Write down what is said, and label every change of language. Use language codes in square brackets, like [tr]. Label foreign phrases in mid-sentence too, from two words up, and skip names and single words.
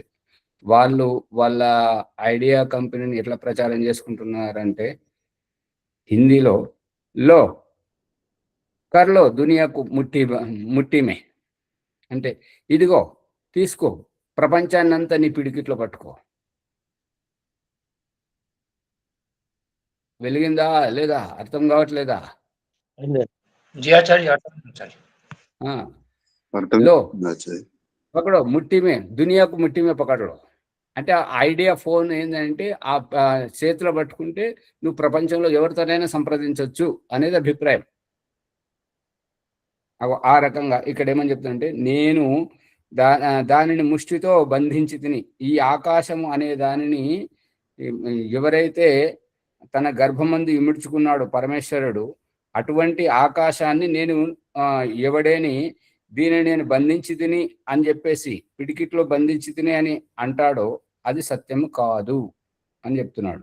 [te] వాళ్ళు వాళ్ళ ఐడియా కంపెనీని ఎట్లా ప్రచారం చేసుకుంటున్నారంటే హిందీలో [hi] लो कर लो दुनिया को मुट्ठी में [te] అంటే ఇదిగో తీసుకో, ప్రపంచాన్ని అంతా నీ పిడికిట్లో పట్టుకో. వెలిగిందా లేదా? అర్థం కావట్లేదా? [hi] जी आचार्य आचार्य [te] ఆ, లో ఆచార్య. [hi] पकड़ो मुट्ठी में, दुनिया को मुट्ठी में पकड़ो. [te] అంటే ఆ ఐడియా ఫోన్ ఏంటంటే ఆ చేతిలో పట్టుకుంటే నువ్వు ప్రపంచంలో ఎవరితోనైనా సంప్రదించవచ్చు అనేది అభిప్రాయం. ఆ రకంగా ఇక్కడ ఏమని చెప్తుందంటే నేను దానిని ముష్టితో బంధించి తిని, ఈ ఆకాశము అనే దానిని ఎవరైతే తన గర్భమందు ఇముడ్చుకున్నాడు పరమేశ్వరుడు, అటువంటి ఆకాశాన్ని నేను ఎవడేని దీనిని నేను బంధించి తిని అని చెప్పేసి పిడికిట్లో బంధించి తిని అని అంటాడో అది సత్యము కాదు అని చెప్తున్నాడు.